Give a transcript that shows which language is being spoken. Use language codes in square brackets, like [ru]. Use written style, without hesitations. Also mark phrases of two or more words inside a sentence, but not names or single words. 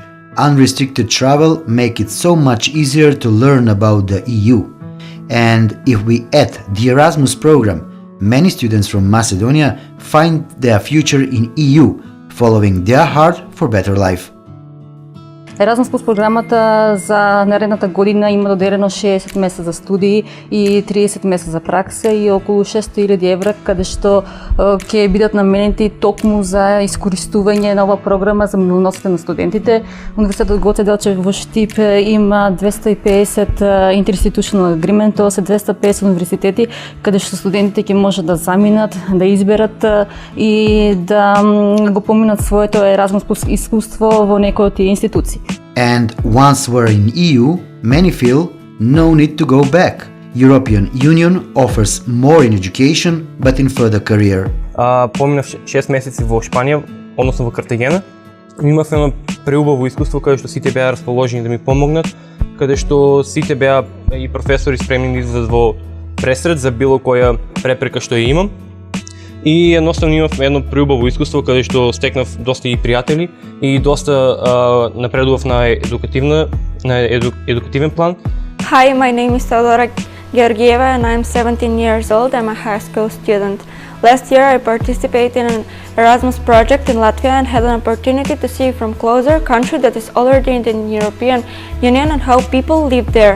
[en] Unrestricted travel make it so much easier to learn about the EU. And if we add the Erasmus program, many students from Macedonia find their future in EU, following their heart for better life. [mk] Erasmus Plus програмата за наредната година има доделено 60 месеца за студии и 30 месеца за пракса и околу 600.000 евра, каде што ќе бидат наменети токму за искористување нова програма за милионосите на студентите. Университетот Гоце Делчев во Штип има 250 [en] interinstitutional agreement, [mk] тоа се 250 универзитети каде што студентите ќе можат да заминат, да изберат и да го поминат своето Erasmus Plus искуство во некој од тие институции. [en] And once we're in EU, many feel no need to go back. European Union offers more in education, but in further career. [mk] Поминав 6 месеци во Шпанија, односно во Картагена. Имав едно преубаво искуство каде што сите беа расположени да ми помогнат, каде што сите беа и професори спремни да излезат во пресред за било која препрека што ја имам. И едноставно имав едно преубаво искуство каде што стекнав доста и пријатели и доста напредував на едукативен план. [en] Hi, my name is Teodora Georgieva and I'm 17 years old. I'm a high school student. Last year I participated in an Erasmus project in Latvia and had an opportunity to see from closer a country that is already in the European Union and how people live there.